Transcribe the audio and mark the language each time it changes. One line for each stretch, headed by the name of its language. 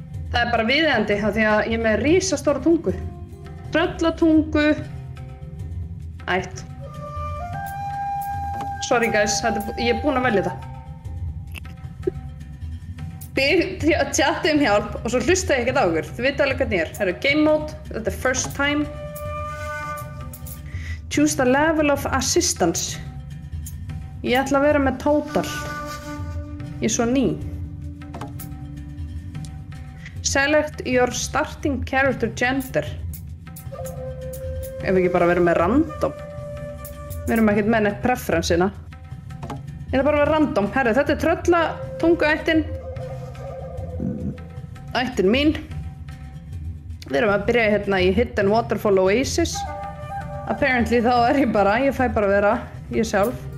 Icelandic: Það er bara viðeigandi af því að ég er með risastóra tungu. Tröllatungu ætt.
English: Sorry guys,
Icelandic: ég er búin að velja það. Tjatti hjálp og svo hlusta ég ekkert á ykkur. Þið vita alveg hvernig ég er. Það eru game mode, þetta er
English: first time. Choose the level of assistance.
Icelandic: Ég ætla að vera með total. Ég er svo ný.
English: Select your starting character gender.
Icelandic: Ef ekki bara vera með random. Við erum ekkert með neitt preferensina. Ég ætla bara að vera random. Herri, þetta er tröllatunguættin. Ættin mín. Við erum að byrja hérna í Hidden Waterfall Oasis. Apparently þá er ég fæ bara að vera ég sjálf.